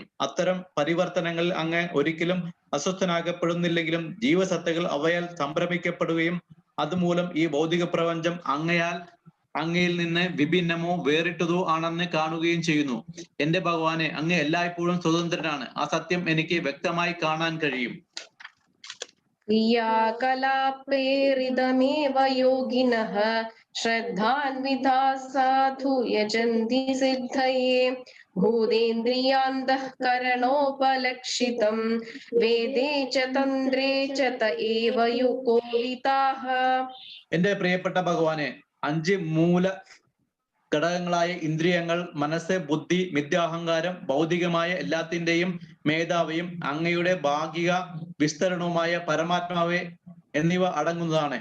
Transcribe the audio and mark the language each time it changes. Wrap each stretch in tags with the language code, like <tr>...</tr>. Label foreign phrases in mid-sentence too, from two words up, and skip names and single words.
<ml>അത്തരം പരിവർത്തനങ്ങളിൽ അങ്ങ് ഒരിക്കലും അസ്വസ്ഥനാകപ്പെടുന്നില്ലെങ്കിലും ജീവസത്തകൾ അവയാൽ സംഭ്രമിക്കപ്പെടുകയും അതുമൂലം ഈ ഭൗതിക പ്രപഞ്ചം അങ്ങയിൽ നിന്ന് വിഭിന്നമോ വേറിട്ടതോ ആണെന്ന് കാണുകയും ചെയ്യുന്നു. എന്റെ ഭഗവാനെ, അങ്ങ് എല്ലായ്പ്പോഴും സ്വതന്ത്രനാണ്. ആ സത്യം എനിക്ക് വ്യക്തമായി കാണാൻ കഴിയും.</ml> <sa>क्रियाकलापेरिदमेव योगिनः श्रद्धान्विता साधु यजन्ति सिद्धये भूतेन्द्रियान्तःकरणोपलक्षितं वेदे च तन्द्रे च त एव युकोविताः.</sa> <ml>എന്റെ പ്രിയപ്പെട്ട ഭഗവാനെ, 5 മൂല ഘടകങ്ങളായ ഇന്ദ്രിയങ്ങൾ, മനസ്സ്, ബുദ്ധി, മിഥ്യാഹങ്കാരം, ഭൗതികമായ എല്ലാത്തിന്റെയും മേധാവിയും അങ്ങയുടെ ഭാഗിക വിസ്തരണവുമായ പരമാത്മാവെ എന്നിവ അടങ്ങുന്നതാണ്.</ml>